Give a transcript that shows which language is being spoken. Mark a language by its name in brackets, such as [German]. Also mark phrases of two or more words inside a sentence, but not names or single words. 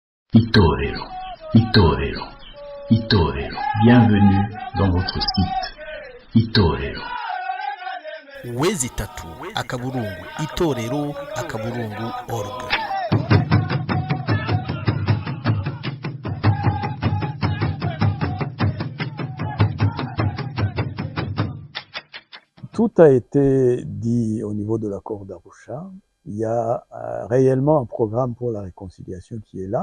[Kinyarwanda] Itorero, Itorero, Itorero. [French] Bienvenue dans votre site. [Kinyarwanda] Itorero. Wezi tatu akaburungu itorero akaburungu org. [French] Tout a été dit au niveau de l'accord d'Arusha. Il y a réellement un programme pour la réconciliation qui est là.